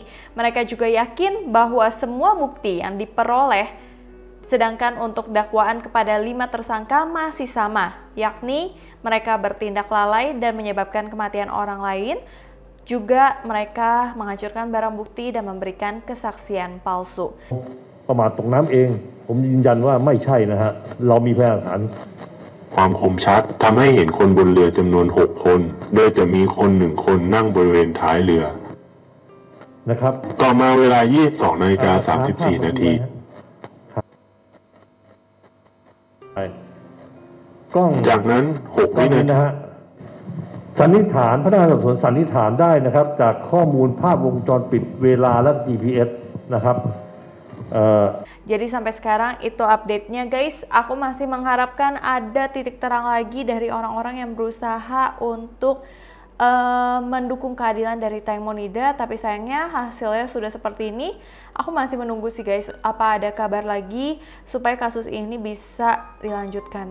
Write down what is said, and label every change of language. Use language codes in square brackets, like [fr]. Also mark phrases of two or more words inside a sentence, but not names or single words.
[id] Mereka juga yakin bahwa semua bukti yang diperoleh, sedangkan untuk dakwaan kepada 5 tersangka masih sama, yakni mereka bertindak lalai dan menyebabkan kematian orang lain, juga mereka menghancurkan barang bukti dan memberikan kesaksian palsu. [th] ประมาทตกน้ำเองผมยืนยันว่าไม่ใช่นะฮะเรามีพยานหลักฐาน ความคมชัดทำให้เห็นคนบนเรือจำนวน 6 คน โดยจะมีคน 1 คนนั่งบริเวณท้ายเรือ นะครับ ต่อมาเวลา 22:34 นาที กล้อง จากนั้น 6 วินาที นะฮะสันนิษฐานพนักงานสอบสวนสันนิษฐานได้นะครับจากข้อมูลภาพวงจรปิดเวลาและ GPS นะครับ [id] Jadi sampai sekarang itu update-nya guys. Aku masih mengharapkan ada titik terang lagi dari orang-orang yang berusaha untuk mendukung keadilan dari Teng Monida, tapi sayangnya hasilnya sudah seperti ini. Aku masih menunggu sih guys, apa ada kabar lagi supaya kasus ini bisa dilanjutkan.